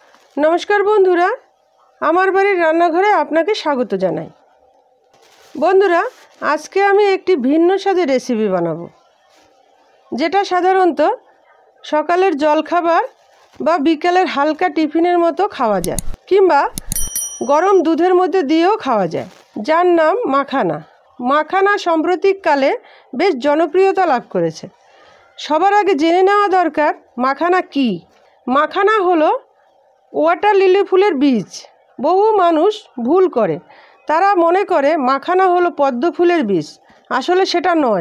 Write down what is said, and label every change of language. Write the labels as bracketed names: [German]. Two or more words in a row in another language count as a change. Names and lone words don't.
[Bangla] নমস্কার বন্ধুরা আমার বাড়ির রান্নাঘরে আপনাকে স্বাগত জানাই। বন্ধুরা আজ কে আমি একটি ভিন্ন স্বাদের রেসিপি বানাবো যেটা সাধারণত সকালের জলখাবার বা বিকেলের হালকা টিফিনের মতো খাওয়া যায় কিংবা গরম দুধের मধ্যে দিয়েও খাওয়া যায়, যার নাম মাখানা। মাখানা সাম্প্রতিককালে বেশ জনপ্রিয়তা লাভ করেছে। সবার আগে জেনে নেওয়া দরকার মাখানা কি। মাখানা হলো [English] water lily [Bangla] ফুলের বীজ। বহু মানুষ ভুল করে, তারা মনে করে মাখানা হলো পদ্ম ফুলের বীজ। আসলে সেটা নয়।